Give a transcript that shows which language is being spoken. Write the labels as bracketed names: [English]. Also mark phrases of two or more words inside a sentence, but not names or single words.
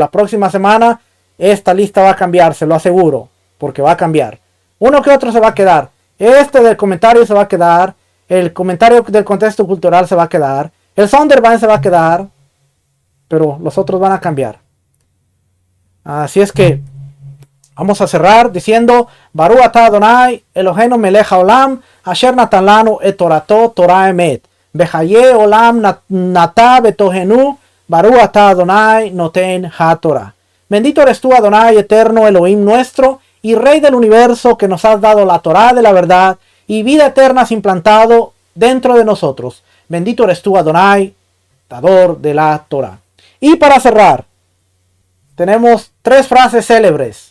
[Spanish] La próxima semana esta lista va a cambiar, se lo aseguro, porque va a cambiar. Uno que otro se va a quedar. Este del comentario se va a quedar. El comentario del contexto cultural se va a quedar. El Sonderban se va a quedar. Pero los otros van a cambiar. Así es que vamos a cerrar diciendo [Hebrew] ברוך אתה אדוני אלוהינו מלך העולם אשר נתן לנו את תורתו תורה אמת בחיי עולם נטע בתוכנו ברוך אתה אדוני נותן התורה. [Spanish] Bendito eres tú, Adonai, eterno Elohim nuestro y Rey del universo, que nos has dado la Torah de la verdad y vida eterna has implantado dentro de nosotros. Bendito eres tú, Adonai, dador de la Torah. Y para cerrar, tenemos 3 frases célebres.